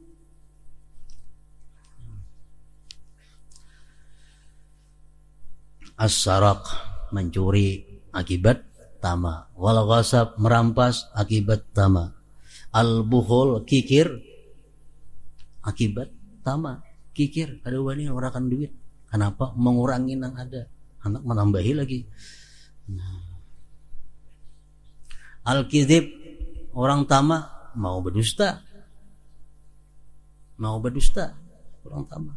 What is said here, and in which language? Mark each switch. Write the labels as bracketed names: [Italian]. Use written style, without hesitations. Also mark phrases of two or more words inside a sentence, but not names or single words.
[Indonesian] As-saraq, mencuri, akibat tamak. Wal ghasab, merampas, akibat tamak. Al-bukhul, kikir, akibat tamak. Kikir, [Banjar] kada wani ngurakan duit. [Indonesian] Kenapa? Mengurangi yang ada. Anak menambahi lagi. Al-kizib, orang tamak mau berdusta, orang tamak.